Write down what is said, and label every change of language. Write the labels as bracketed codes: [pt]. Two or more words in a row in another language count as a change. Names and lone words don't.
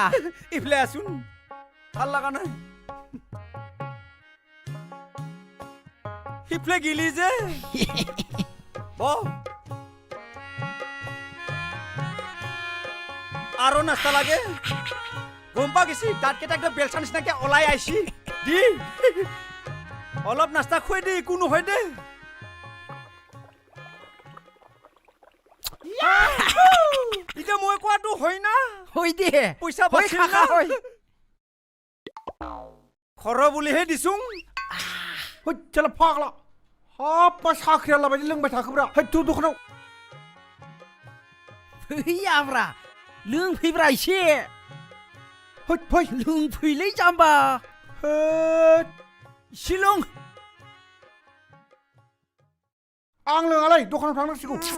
[as] ইফালে আছোন ভাল লগা নাই সিফালে গিলি যে আৰু নাস্তা লাগে গম পা গেছি দাঁতকেইটা একদম বেলচা নিচিনাকে ওলাই আইছি দি অলপ নাস্তা খুৱাই দে একো নহয় দে এতিয়া মই কোৱাটো হয় না হৈ দে পইচা বাছিল না খৰ বুলিহে দিছোং চলো ফাগলা [brx] हाब साख्रिया लाबायदि लोंबाय थाखोब्रा हैथु दखानाव फैयाब्रा लोंफैब्रा एसे है फै लोंफैलै जाम्बा एसे लों आं लोङालै दखानाव थांनांसिगौ